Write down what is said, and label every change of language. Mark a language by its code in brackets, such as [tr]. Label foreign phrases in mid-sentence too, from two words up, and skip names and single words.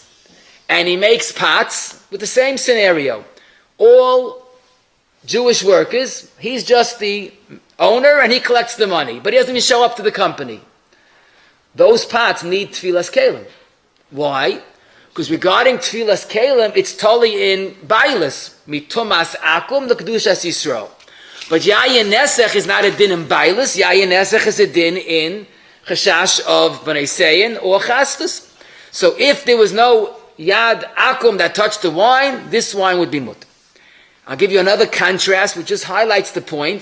[en] And he makes pots with the same scenario. All Jewish workers, he's just the owner and he collects the money, but he doesn't even show up to the company. Those pots need [he] טבילת כלים. [en] Why? Because regarding [he] טבילת כלים, [en] it's totally in bailas. [he] מטומאת עכו"ם לקדושת ישראל. [en] But [he] יין נסך [en] is not a din in bailas. [he] יין נסך [en] is a din in chashash of bnei seyin or chastus. So if there was no [he] יד עכו"ם [en] that touched the wine, this wine would be mut. I'll give you another contrast which just highlights the point.